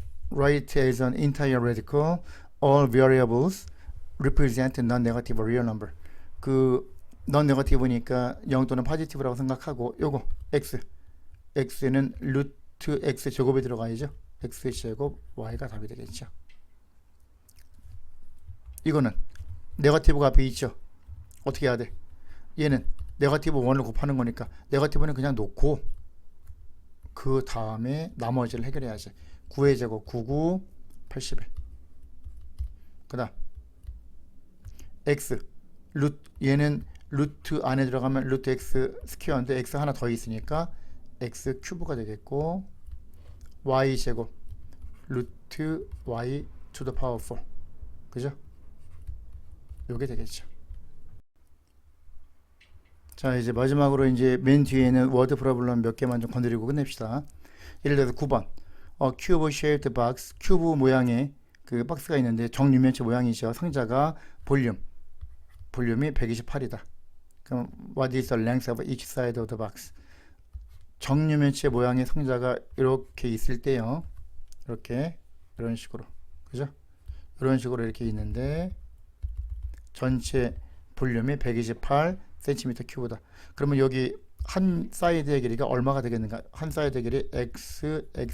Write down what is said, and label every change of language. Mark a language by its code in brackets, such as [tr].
[en] Write as an entire radical all variables represent non-negative real number. [ko] non-negative니까 0 또는 positive라고 생각하고 요거 x는 루트 x 제곱에 들어가야죠. x 제곱 y가 답이 되겠죠. 이거는 네거티브가 앞에 있죠. 어떻게 해야 돼? 얘는 네거티브 1을 곱하는 거니까 네거티브는 그냥 놓고 그 다음에 나머지를 해결해야지. 9의 제곱 99 81 그 다음 x 얘는 루트 안에 들어가면 루트 x 스퀘어인데 x 하나 더 있으니까 x 큐브가 되겠고 y 제곱 루트 y [en] to the power 4 [ko] 그죠? 요게 되겠죠. 자 이제 마지막으로 이제 맨 뒤에는 워드 프로블럼 몇 개만 좀 건드리고 끝냅시다. 예를 들어서 9번 큐브 [en] shaped box [ko] 큐브 모양의 그 박스가 있는데 정육면체 모양이죠. 상자가 볼륨이 128이다. 그럼 [en] what is the length of each side of the box? [ko] 정육면체 모양의 상자가 이렇게 있을 때요. 이런 식으로 그죠? 이런 식으로 이렇게 있는데 전체 볼륨이 128cm 큐브다. 그러면 여기 한 사이드의 길이가 얼마가 되겠는가? 한 사이드의 길이 x.